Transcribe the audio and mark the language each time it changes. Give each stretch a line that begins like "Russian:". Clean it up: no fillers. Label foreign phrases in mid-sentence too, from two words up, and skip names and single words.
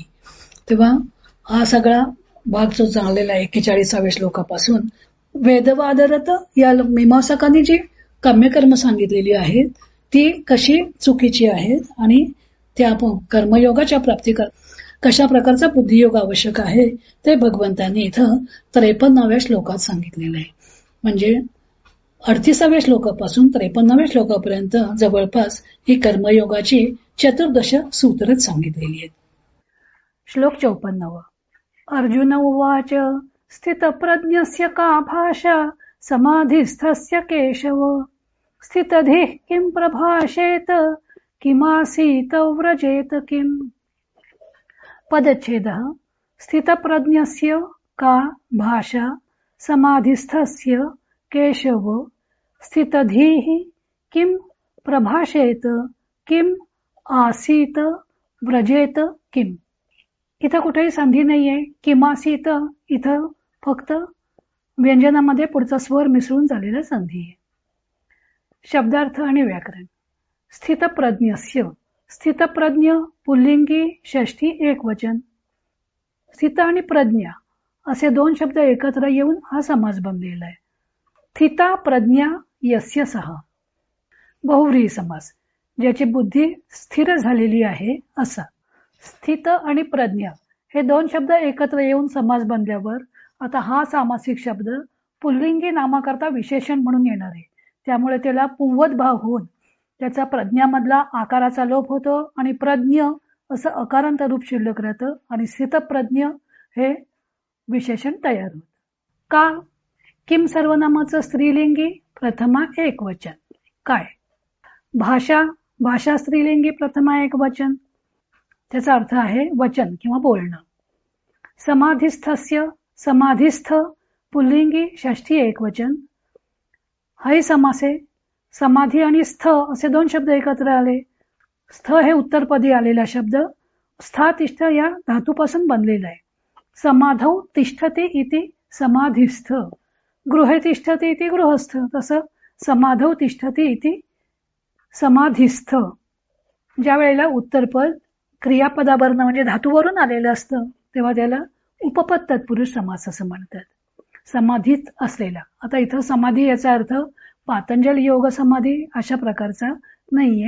Marathi: तेव्हा हा सगळा भाग जो चांगलेला आहे 41व्या श्लोकापासून वेदवादरत या मीमांसकांनी जी काम्यकर्म सांगितलेली आहेत ती कशी चुकीची आहेत आणि त्या कर्मयोगाच्या प्राप्ती कशा प्रकारचा बुद्धियोग आवश्यक आहे ते भगवंतांनी इथं 53व्या श्लोकात सांगितलेलं आहे. म्हणजे 38व्या श्लोकापासून 53व्या श्लोकापर्यंत जवळपास ही कर्मयोगाची 14 सूत्रच सांगितलेली आहेत. श्लोक 54.
Sanskrit: अर्जुन उवाच स्थितप्रज्ञस्य का भाषा समाधिस्थस्य केशव, स्थितधिः किं प्रभाषेत किमासीत व्रजेत किम्. पदच्छेदः. स्थितप्रज्ञस्य का भाषा समाधिस्थस्य केशव, स्थितधिः किं प्रभाषेत किम आसीत व्रजेत किम.
Marathi: इथं कुठेही संधी नाहीये. किमासीत इथं फक्त व्यंजनामध्ये पुढचा स्वर मिसळून झालेला संधी आहे. शब्दार्थ आणि व्याकरण. स्थितप्रज्ञस्य, स्थितप्रज्ञ पुल्लिंगी षष्ठी एकवचन. स्थित आणि प्रज्ञा असे 2 शब्द एकत्र येऊन हा समास बनलेला आहे.
Sanskrit: स्थिता प्रज्ञा यस्य सह,
Marathi: बहुव्रीही समास, ज्याची बुद्धी स्थिर झालेली आहे असा. स्थित आणि प्रज्ञा हे 2 शब्द एकत्र येऊन समास बनल्यावर आता हा सामासिक शब्द पुल्लिंगी नामाकरता विशेषण म्हणून येणार आहे. त्यामुळे त्याला पुंवत भाव होऊन त्याचा प्रज्ञामधला आकाराचा लोप होतो आणि प्रज्ञ असं अकारांत रूप शिल्लक राहतं आणि स्थितप्रज्ञ हे विशेषण तयार होतं. का? किम सर्वनामाचं स्त्रीलिंगी प्रथमा एकवचन. काय? भाषा, भाषा स्त्रीलिंगी प्रथमा एकवचन, त्याचा अर्थ आहे वचन किंवा बोलणं. समाधिस्थस्य, समाधिस्थ पुल्लिंगी षष्ठी एकवचन. हाही समास आहे. समाधी आणि स्थ असे 2 शब्द एकत्र आले. स्थ हे उत्तरपदी आलेला शब्द स्था तिष्ठ या धातूपासून बनलेला आहे.
Sanskrit: समाधौ तिष्ठते इति समाधिस्थ, गृहे तिष्ठते इति गृहस्थ.
Marathi: तसं
Sanskrit: समाधौ तिष्ठते इति समाधिस्थ.
Marathi: ज्या वेळेला उत्तरपद क्रियापदावरून म्हणजे धातूवरून आलेलं असतं तेव्हा त्याला उपपद तत्पुरुष समास असं म्हणतात. समाधीत असलेला. आता इथं समाधी याचा अर्थ पातंजल योग समाधी अशा प्रकारचा नाहीये.